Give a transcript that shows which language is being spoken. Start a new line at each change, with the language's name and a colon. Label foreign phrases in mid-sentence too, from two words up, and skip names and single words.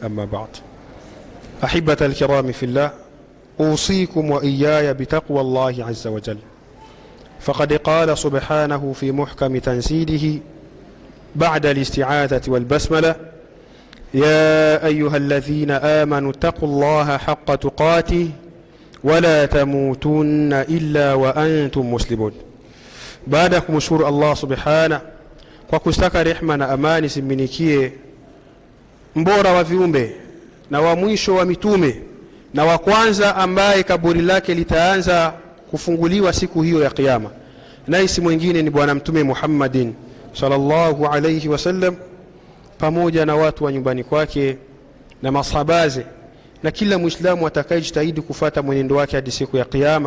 Arabic: أما بعد، أحبة الكرام في الله، أوصيكم وإياي بتقوى الله عز وجل، فقد قال سبحانه في محكم تنزيله بعد الاستعاذة والبسملة: يا أيها الذين آمنوا اتقوا الله حق تقاته ولا تموتن إلا وأنتم مسلمون.
Swahili: baada kumshukuru
Arabic: الله سبحانه
Swahili: kwa kustaka rehema na amani zimminikie mbora wa viumbe na wa mwisho wa mitume na wa kwanza ambaye kaburi lake litaanza kufunguliwa siku hiyo ya kiyama, na isi mwingine ni bwana mtume Muhammadin
Arabic: صلى الله عليه وسلم,
Swahili: pamoja na watu wa nyumbani kwake na masahabaze na kila muislamu atakayejitahidi kufuata mwenendo wake hadi siku ya kiyama.